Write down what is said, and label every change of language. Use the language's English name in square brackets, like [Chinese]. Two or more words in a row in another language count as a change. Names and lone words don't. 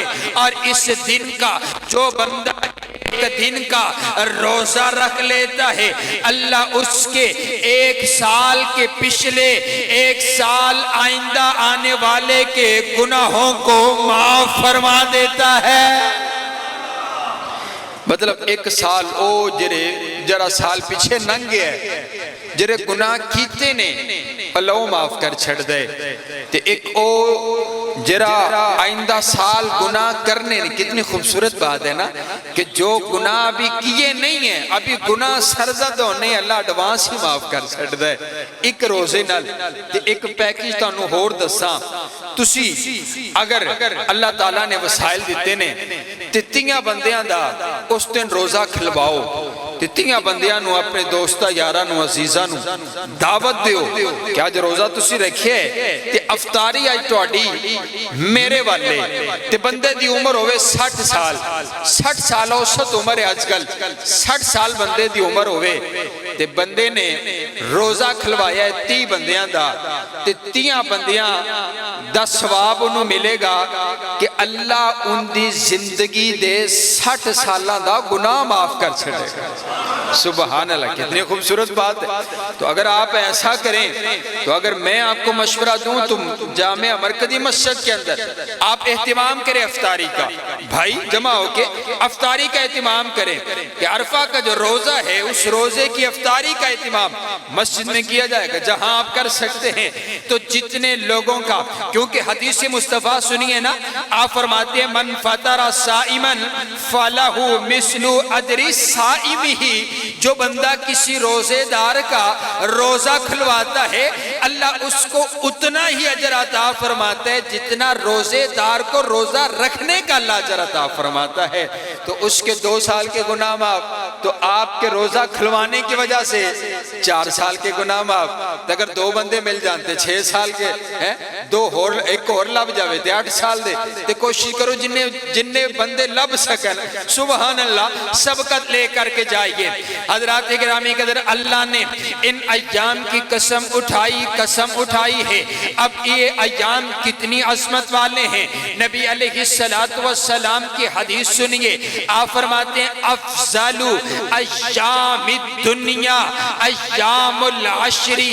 [Urdu] اور اس دن کا جو بندہ ایک دن کا روزہ رکھ لیتا ہے، اللہ اس کے 1 سال کے پچھلے 1 سال آئندہ آنے والے کے گناہوں کو معاف فرما دیتا ہے. [Punjabi] مطلب 1 سال او جرا سال پیچھے ننگے ہے، جرے گناہ کیتے نے اللہ معاف کر چھڑ دے. تے ایک او جرا آئندہ سال گناہ کرنے نے. [Urdu] کتنی خوبصورت بات ہے نا کہ جو گناہ ابھی کیے نہیں ہیں، ابھی گناہ سرزد ہونے اللہ ایڈوانس ہی معاف کر [Punjabi] چھڑ دے. ایک روزے نال تے ایک پیکیج تانوں ہور دساں. تسی اگر اللہ تعالیٰ نے وسائل دیتے نے تے 3 بندیاں دا اس دن روزہ کھلواؤ، تے 3 بندیاں نو اپنے دوستہ یاراں نو عزیزاں نو دعوت دیو کہ آج روزہ تسی رکھے تے افطاری آج تواڈی میرے والے. تے بندے دی عمر ہوئے 60 سال 60 سال اوسط عمر ہے آج کل 60 سال بندے دی عمر ہوئے. تے بندے نے روزہ کھلوایا ہے 30 بندیاں دا، تے 30 بندیاں دا ثواب انہوں ملے گا کہ اللہ ان دی زندگی دے 60 سالہ دا گناہ معاف کر چھڑے گا. [Urdu] سبحان اللہ، کتنی خوبصورت بات ہے. تو اگر آپ ایسا کریں، تو اگر میں آپ کو مشورہ دوں تو جامعہ مرکزی مسجد کے اندر آپ اہتمام کریں افطاری کا. بھائی جمع ہو کے افطاری کا اہتمام کریں کہ عرفہ کا جو روزہ ہے اس روزے کی افطاری کا اہتمام مسجد میں کیا جائے گا جہاں آپ کر سکتے ہیں. تو جتنے لوگوں کا، کیونکہ حدیث مصطفیٰ سنیے نا، آپ فرماتے ہیں [Arabic] من فطر صائما فلہ مثل اجر صائمہ. [Urdu] جو بندہ کسی روزے دار کا روزہ کھلواتا ہے اللہ اس کو اتنا ہی اجر عطا فرماتا ہے جتنا روزے دار کو روزہ رکھنے کا اللہ اجر عطا فرماتا ہے. تو اس کے 2 سال کے گناہ معاف، تو آپ کے روزہ کھلوانے کی وجہ سے 4 سال کے گناہ معاف. [Punjabi] اگر 2 بندے مل جانتے 6 سال کے ہیں، 2 اور ایک اور لب جاوے تے 8 سال دے. تے کوشش کرو جننے بندے لب سکن سبحان اللہ سبقت لے کر کے جائیے. [Urdu] حضرات گرامی قدر اللہ نے ان ایام کی قسم اٹھائی ہے. اب یہ ایام کتنی عظمت والے ہیں. نبی علیہ السلام کی حدیث سنیے، آپ فرماتے ہیں [Arabic] افضل ایام الدنیا ایام العشری،